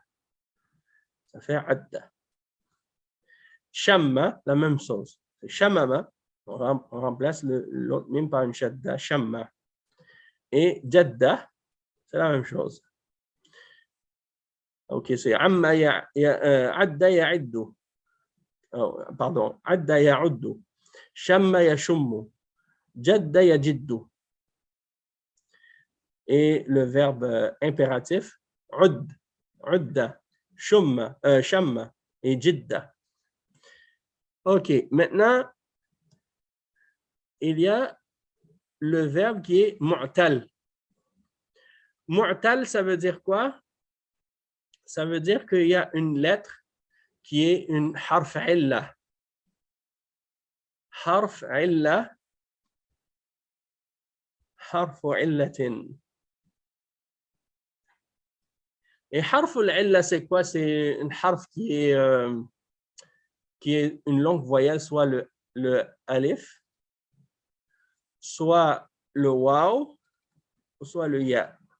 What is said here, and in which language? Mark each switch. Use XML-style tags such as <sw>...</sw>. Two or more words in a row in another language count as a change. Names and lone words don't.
<fr>Ça fait adda. Shamma, la même chose. Shamama, on remplace l'autre mime par une shadda, shamma. Et jadda, c'est la même chose. OK, c'est</fr> <ar>أمّا عدّ يعِدّ.</ar> <fr>Oh, pardon,</fr> <ar>عدّ يعُدّ. شمّ يشمّ. جدّ يجدّ.</ar> <fr>Et le verbe impératif,</fr> <ar>عُدّ، عُدَّ، شُمَّ، شَمَّ</ar> <fr>et jidda. OK, maintenant, il y a le verbe qui est mu'tal. Mu'tal, ça veut dire quoi? Ça veut dire qu'il y a une lettre qui est une</fr> <ar>حرف علة. حرف علة. حرف علةٍ.</ar> <fr>Et</fr> <ar>حرف علة,</ar> <fr>c'est quoi? C'est une harf qui est une longue voyelle, soit le alif, soit le waw, soit le ya.</fr>